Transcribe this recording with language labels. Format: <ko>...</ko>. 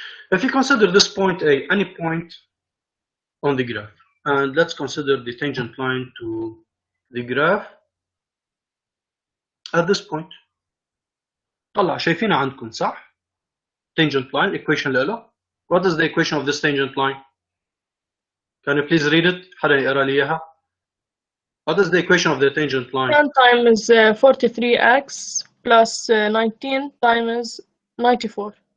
<en>If you consider this point A, any point on the graph, and let's consider the tangent line to the graph at this point.</en> <ar>طلع شايفينها عندكم صح؟</ar> <en>Tangent line equation</en> <ar>له.</ar> <en>What is the equation of this tangent line? Can you please read it?</en> <ar>حدا يقرا لي اياها.</ar> <en>What is the equation of the tangent line? 10 times 43x plus 19 times 94.</en>